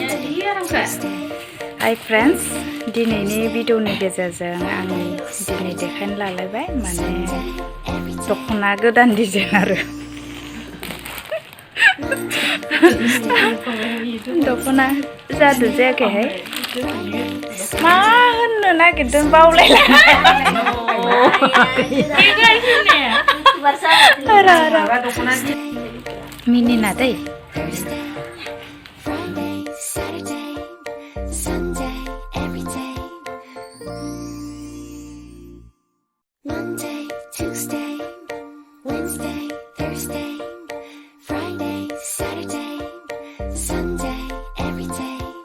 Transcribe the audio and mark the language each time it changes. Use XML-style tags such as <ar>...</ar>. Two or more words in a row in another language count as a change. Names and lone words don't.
<en>Hi friends,</en> <brx>दिनैनि भिडिअनि गेजेरजों आं दिनै देखायनो लालायबाय माने दख'ना गोदान डिजाइन आरो दख'ना जादु जायाखैहाय मा होननो नागिरदों बावलायला मिनिना दै</brx> <en>Monday, Tuesday, Wednesday, Thursday, Friday, Saturday, Sunday, every day.</en>